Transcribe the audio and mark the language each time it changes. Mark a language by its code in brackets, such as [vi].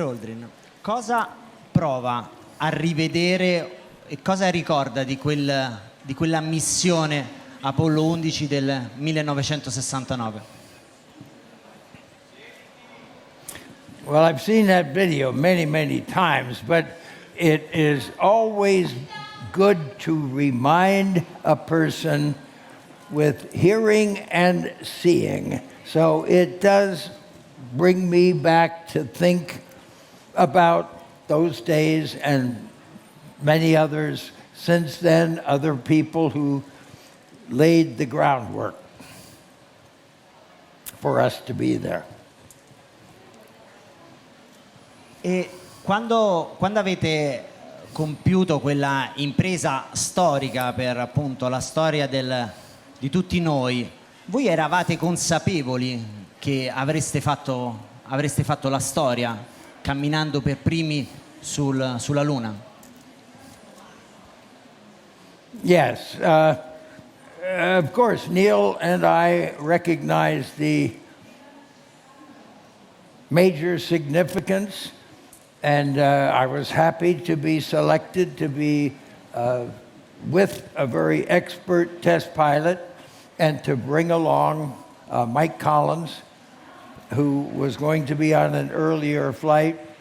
[it] Aldrin, cosa prova a rivedere e cosa ricorda di quella missione Apollo 11 del 1969? [en] Well, I've seen that video many, many times, but it is always good to remind a person with hearing and seeing. So it does bring me back to think about those days and many others since then, other people who laid the groundwork for us to be there. [it] E quando avete compiuto quella impresa storica per appunto la storia di tutti noi, voi eravate consapevoli che avreste fatto la storia camminando per primi sulla Luna? [en] Yes. Of course, Neil and I recognize the major significance, and I was happy to be selected to be with a very expert test pilot and to bring along Mike Collins, who was going to be on an earlier flight.